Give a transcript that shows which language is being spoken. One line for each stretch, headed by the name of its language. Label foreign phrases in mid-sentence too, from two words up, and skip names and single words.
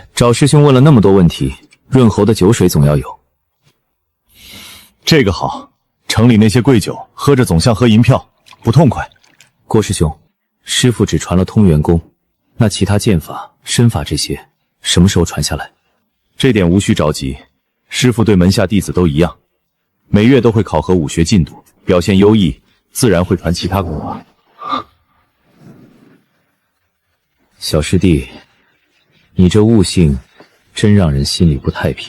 Chinese: 找师兄问了那么多问题，润喉的酒水总要有。这个好，城里那些贵酒，喝着总像喝银票，不痛快。郭师兄，师父只传了通元功，那其他剑法、身法这些，什么时候传下来？这點無需着急，師父對門下弟子都一樣，每月都會考核武學進度，表現優異，自然會傳其他功法。小師弟，你這悟性真讓人心裡不太平。